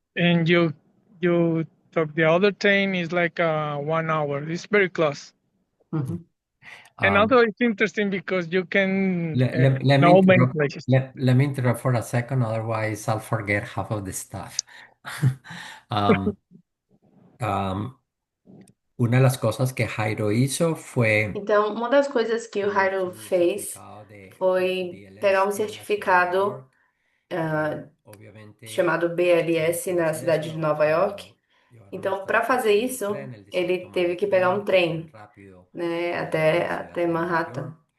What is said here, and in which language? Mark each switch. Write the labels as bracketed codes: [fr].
[en] And you took the other train is like 1 hour. It's very close. Mhm. And also it's interesting because you can Let me know many interrupt. places. Let me interrupt for a second, otherwise I'll forget half of the stuff. [es] Um, um, una de las cosas que Jairo hizo fue [pt] Então, uma das coisas que o Jairo fez foi pegar um certificado ah, chamado BLS na cidade de Nova York. Então, para fazer isso, ele teve que pegar um trem, né, até Manhattan.